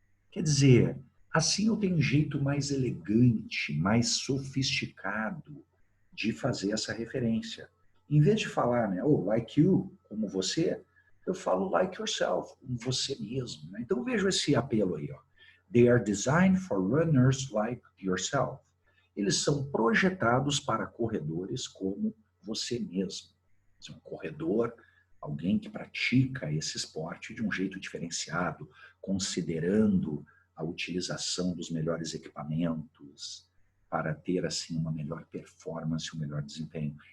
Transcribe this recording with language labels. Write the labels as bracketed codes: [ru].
[pt] Quer dizer, assim eu tenho um jeito mais elegante, mais sofisticado de fazer essa referência. Em vez de falar, né, oh, [en] like you, [pt] como você, eu falo [en] like yourself, [pt] como você mesmo. Né? Então vejo esse apelo aí. Ó. [en] They are designed for runners like yourself. [pt] Eles são projetados para corredores como você mesmo. Um corredor, alguém que pratica esse esporte de um jeito diferenciado, considerando a utilização dos melhores equipamentos para ter assim uma melhor performance, um melhor desempenho.